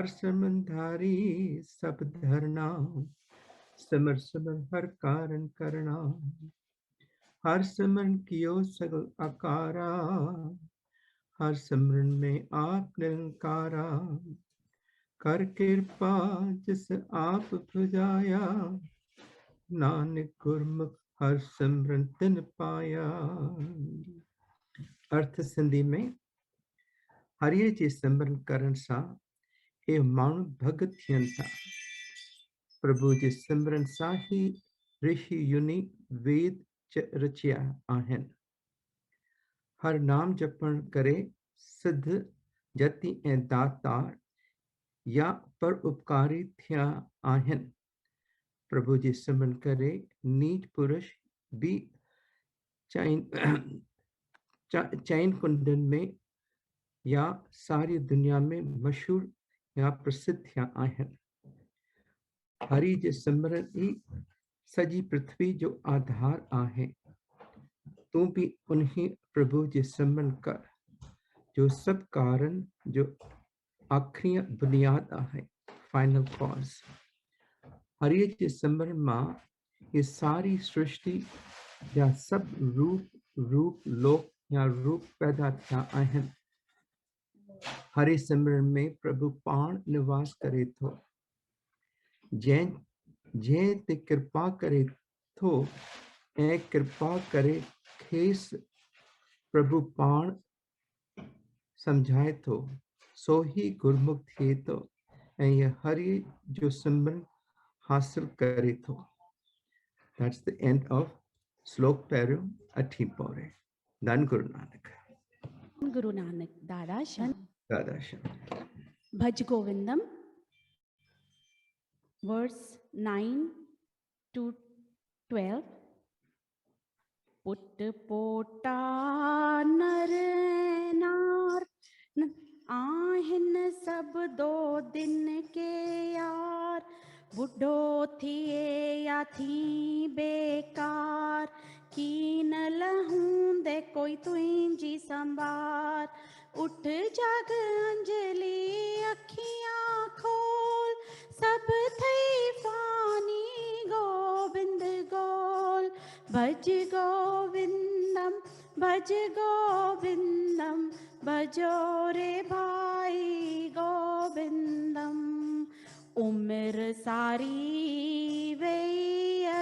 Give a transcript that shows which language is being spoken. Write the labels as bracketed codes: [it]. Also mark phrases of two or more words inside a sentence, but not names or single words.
[pa] ਸਿਮਰਨ ਧਾਰੀ ਸਬ ਧਰਨਾ, ਸਿਮਰ ਸਿਮਰ ਹਰ ਕਾਰਣ ਕਰਨਾ, ਹਰ ਸਿਮਰਨ ਕੀਓ ਸਗਲ ਆਕਾਰਾ, ਹਰ ਸਿਮਰਨ ਮੇਂ ਆਪ ਨਿਰੰਕਾਰਾ, ਕਰ ਕ੍ਰਿਪਾ ਜਿਸ ਆਪ ਭੁਜਾਇਆ, ਨਾਨਕ ਗੁਰਮੁਖ ਹਰ ਸਿਮਰਨ ਤਿਨ ਪਾਇਆ. [sd] अर्थ सिंधी में हरिये जी सिमरन करण सां हे माण्हू भगत थियनि था. प्रभु जे सिमरन सां ही ऋषि युनि वेद रचिया आहिनि. हर नाम जपण करे सिद्ध जति ऐं दातार या पर उपकारी थिया आहिनि. प्रभु जे सिमरन करे नीच पुरुष भी चैन कुंडन में या सारी दुनिया में मशहूर या प्रसिद्ध थिया आहिनि. हरि जे सिमरन ही सजी पृथ्वी जो आधार आहे. तू भी उन्हीं प्रभु जे सिमरन कर जो सब कारण, जो आखिरी बुनियाद आहे, [en] final cause. [sd] हरि जे सिमरन मां ये सारी सृष्टि या सब रूप लोक या रूप पैदा थिया आहिनि. हरि सिमरन में प्रभु पाण निवास करे थो. जंहिं ते कृपा करे थो ऐं कृपा करे खेस प्रभु पाण समझाए थो, सो ही गुरमुख थिए थो ऐं ये हरि जो सिमरन हासिल करे थो. [en] That's the end of Slok Peru Athi Paure. Dhan Guru Nanak. Guru Nanak. Dada Sham. Dada Sham. Bhaj Govindam. Verse 9 to 12. [sd] पुट पोटा नर नार आहिन सब दो दिन के यार, बुढ़ो थिए या थी बेकार, की न लहूं दे कोई तुझी संभार. उठ जाग अंजलि अखियां खोल, सब थई फानी गोविंद गोल. [sa] भज गोविंदम भज गोविंदम, [hi] भजो रे भाई गोविंदम. [sd] उम्र सारी वेई